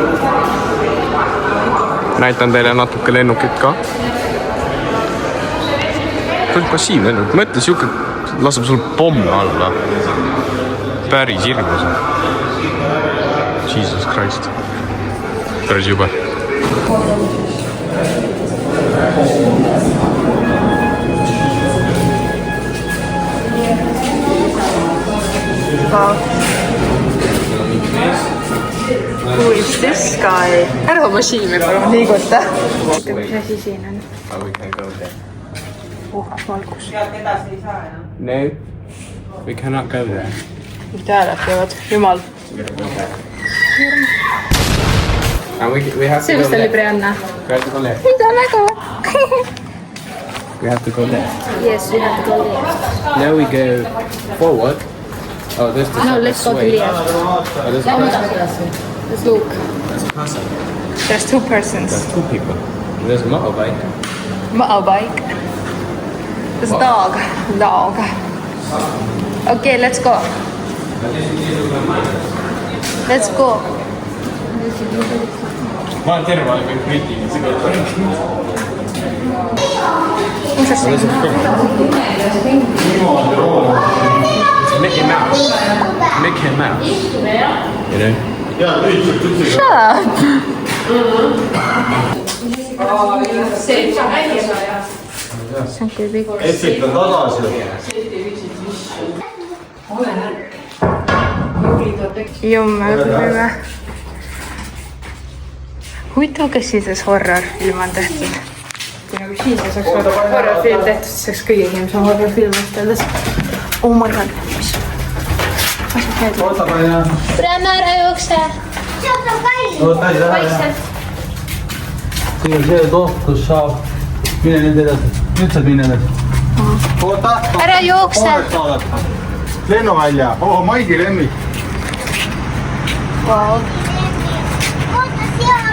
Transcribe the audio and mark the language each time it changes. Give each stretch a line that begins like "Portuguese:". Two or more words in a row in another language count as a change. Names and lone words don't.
Estonian: Näitan teile natuke lennukit ka. See on passiivne lennuk. Mõtle, siuke laseb sul pomme alla. Päris hirmus.
English: Jesus Christ.
Estonian: Päris jube.
English: Who is this guy?
Estonian: Ära oma siime palun liiguta. Mis asi siin on? Valgus.
English: No, we cannot go there.
Estonian: Mida hääled teevad? Jumal.
English: And we have
Estonian: See
English: to
Estonian: vist
English: go
Estonian: oli
English: left. Brianna. We have to go left.
Estonian: Mida nägu?
English: We have to go left. Yes, we have to go left. Now we go forward. Oh, there's the No, let's go to sway. left. Oh, there's a person. Let's look. There's a person. There's two persons. There's two people. There's a motorbike. Motorbike. There's dog. Dog. Okay, let's go. Let's go.
Estonian: Ma olen terve aeg kriitiline.
English: There's Mickey Mouse. Mickey Mouse. You know? Shut up.
Estonian: See on kui pikk. Esitan tagasi. Jummel. Huvitav, kas siis horror-film on tehtud? Kui nagu siis saaks horror-film tehtud, siis saaks kõige inimesem horror-film üteldes.
English: Oh my god.
Estonian: Brianna, ära jookse. See on kallis. Vaikselt. Siin on see koht, kus saab mine nüüd edasi. Nüüd saab minna edasi. Oota. Ära jookse. Lennuvälja. Maigi lemmik. Oota, seal